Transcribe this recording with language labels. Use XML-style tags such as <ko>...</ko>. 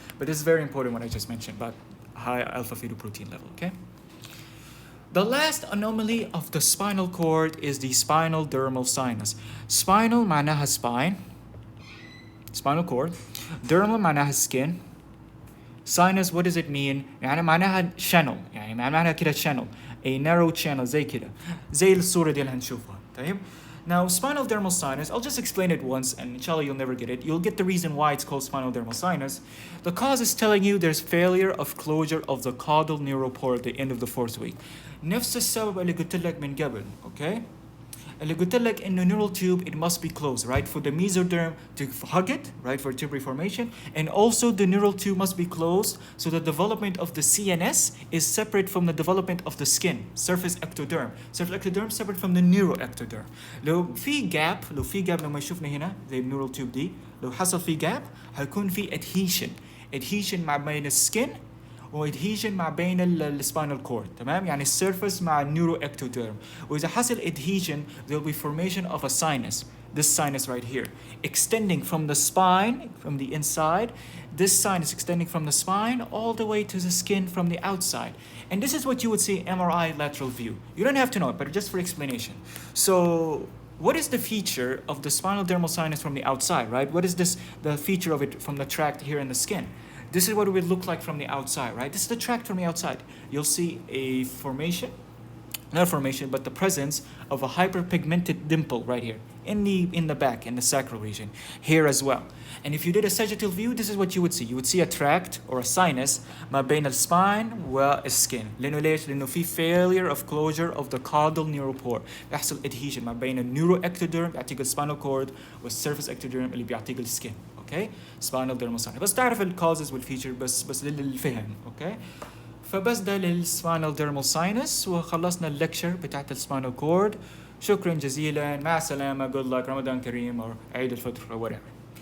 <en>But this is very important what I just mentioned about high alpha-fetoprotein level, okay? The last anomaly of the spinal cord is the spinal dermal sinus. Spinal</en> <ar>معناها</ar> <en>spine, spinal cord. Dermal</en> <ar>معناها</ar> <en>skin. Sinus, what does it mean?</en> <ar>يعني معناها channel، يعني معناها كده channel.</ar> <en>A narrow channel</en> <ar>زي كده. زي الصورة دي اللي هنشوفها، طيب؟</ar> <en>Now, spinal dermal sinus, I'll just explain it once and inshallah you'll never get it. You'll get the reason why it's called spinal dermal sinus. The cause is telling you there's failure of closure of the caudal neuropore at the end of the fourth week.</en> <ar>نفس السبب اللي قلت لك من قبل,</ar> <en>okay?</en> <ar>اللي قلت لك إنه</ar> <en>neural tube, it must be closed, right? For the mesoderm to hug it, right? For tube reformation. And also the neural tube must be closed so the development of the CNS is separate from the development of the skin, surface ectoderm. Surface ectoderm separate from the neuroectoderm.</en> <ar>لو في gap لما يشوفنا هنا زي neural tube دي, لو حصل في gap هيكون في adhesion مع بين السكن وادهيجن مع بين السباينال كورد, تمام؟ يعني السيرفس مع النيورو اكتوديرم. واذا حصل</ar> <en>adhesion there will be formation of a sinus, this sinus right here, extending from the spine from the inside, this sinus extending from the spine all the way to the skin from the outside. And this is what you would see MRI lateral view. You don't have to know it, but just for explanation. So what is the feature of the spinal dermal sinus from the outside, right? What is this, the feature of it from the tract here in the skin? This is what it would look like from the outside, right? This is the tract from the outside. You'll see a formation, not a formation, but the presence of a hyperpigmented dimple right here in the back, in the sacral region, here as well. And if you did a sagittal view, this is what you would see. You would see a tract or a sinus</en> <ar>ما بين</ar> <en>الspine والskin.</en> <ar>لأنه ليش؟ لأنه في</ar> <en>failure of closure of the caudal neuropore.</en> <ar>بيحصل adhesion ما بين النيوروectoderm بيعطيك الspinal cord والsurface ectoderm اللي بيعطيك الskin.</ar> <en>Okay? Spinal dermal sinus.</en> <ar>بس تعرف ال causes والfeature بس للفهم.</ar> <en>Okay?</en> <ar>فبس ده للspinal dermal sinus وخلصنا الليكتشر بتاعت الspinal cord. شكرا جزيلا, مع السلامة,</ar> <en>good luck,</en> <ar>رمضان كريم or عيد الفطر</ar> <en>or whatever.</en>